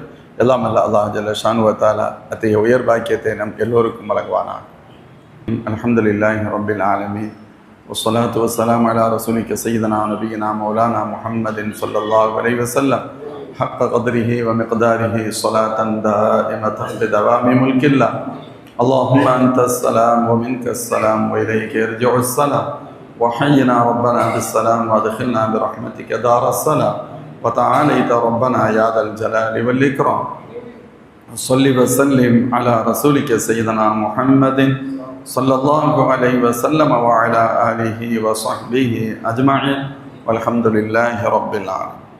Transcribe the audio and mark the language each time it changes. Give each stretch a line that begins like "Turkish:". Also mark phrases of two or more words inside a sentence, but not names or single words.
Tamil: எல்லாம் அல்ல
Arabic: الله جل شأنه وتعالى
Tamil: அத்தகைய உயர் பாக்கியத்தை நம் எல்லோருக்கும் வழங்குவானாக.
Arabic: الحمد لله رب العالمين والصلاة والسلام على رسولك سيدنا نبينا مولانا محمد صلى الله عليه وسلم حق قدره ومقداره صلاة دائمة بدوام ملك الله. اللهم أنت السلام ومنك السلام وإليك يرجع السلام وحينا ربنا بالسلام وادخلنا برحمتك دار السلام وتعاليت ربنا يا ذا الجلال والإكرام. صل وسلم على رسولك سيدنا محمد صلى الله عليه وسلم وعلى آله وصحبه أجمعين والحمد لله رب العالمين.